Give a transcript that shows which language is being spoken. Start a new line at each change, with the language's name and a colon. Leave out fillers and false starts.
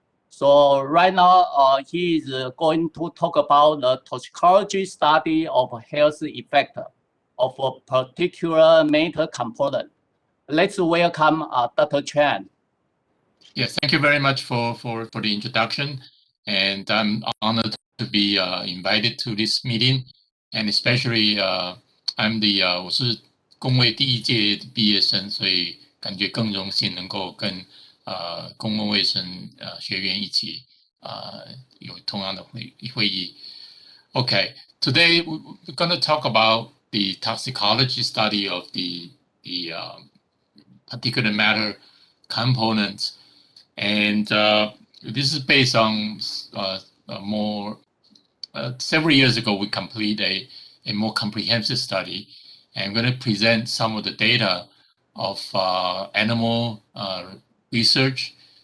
English: So right now, he is going to talk about the toxicology study of health effect of a particular metal component. Let's welcome Dr. Chen. Yes, thank you very much for the introduction. And I'm honored to be invited to this meeting. And especially,
Chinese: 我是公卫第一届毕业生，所以感觉更荣幸能够跟公共卫生学院一起有同样的会议。
English: Okay, today we're going to talk about the toxicology study of the particulate matter components, and this is based on several years ago we completed a more comprehensive study, and I'm going to present some of the data of animal research,